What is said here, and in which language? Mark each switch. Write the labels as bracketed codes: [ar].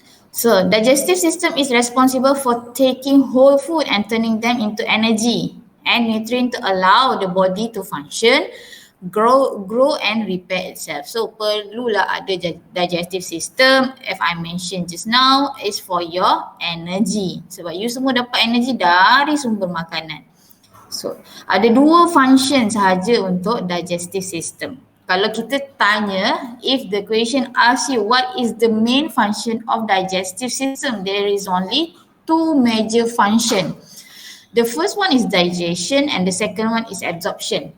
[en] So, digestive system is responsible for taking whole food and turning them into energy and nutrient to allow the body to function, grow and repair itself. So, [ms] perlulah ada [en] digestive system, as I mentioned just now, is for your energy. [ms] Sebab you semua dapat energy dari sumber makanan. So, ada dua function sahaja untuk digestive system. Kalau kita tanya, [en] if the question asks you what is the main function of digestive system, there is only two major function. The first one is digestion and the second one is absorption.